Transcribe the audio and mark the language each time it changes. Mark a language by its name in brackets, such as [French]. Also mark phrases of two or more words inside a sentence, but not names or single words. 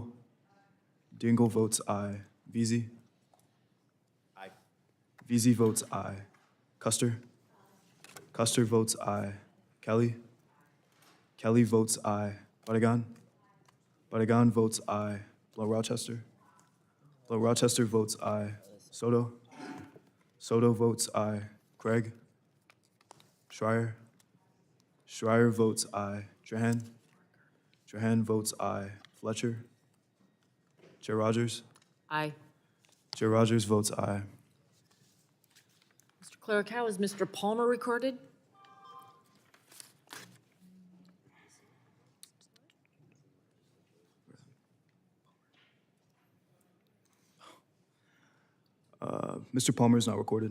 [English] Dingell votes aye. Veazey. Aye. Veazey votes aye. Custer. Custer votes aye. Kelly. Kelly votes aye. Barragan. Barragan votes aye. Blow Rochester. Blow Rochester votes aye. Soto. Soto votes aye. Craig. Schreier. Schreier votes aye. Trahan. Trahan votes aye. Fletcher. Chair Rogers. Aye. Chair Rogers votes aye. Mr. Clerk, how is Mr. Palmer recorded? Mr. Palmer is not recorded.